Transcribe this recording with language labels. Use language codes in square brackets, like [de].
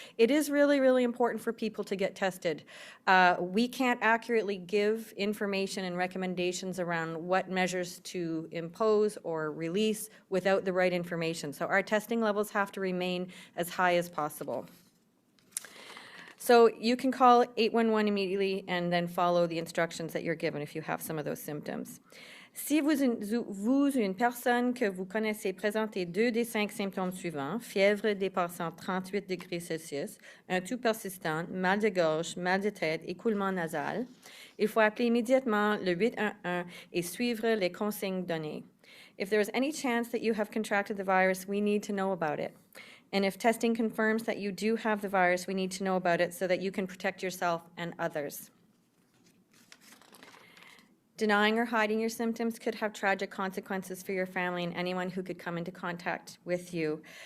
[en] It is really, really important for people to get tested. We can't accurately give information and recommendations around what measures to impose or release without the right information. So our testing levels have to remain as high as possible. So you can call 811 immediately and then follow the instructions that you're given if you have some of those symptoms. [fr] Si vous, une personne que vous connaissez, présentez 2 des 5 symptômes suivants: fièvre dépassant 38 degrés Celsius, un toux persistant, mal de gorge, mal de tête, écoulement nasal, il faut appeler immédiatement le 811 et suivre les consignes données. [en] If there is any chance that you have contracted the virus, we need to know about it. And if testing confirms that you do have the virus, we need to know about it so that you can protect yourself and others. Denying or hiding your symptoms could have tragic consequences for your family and anyone who could come into contact with you.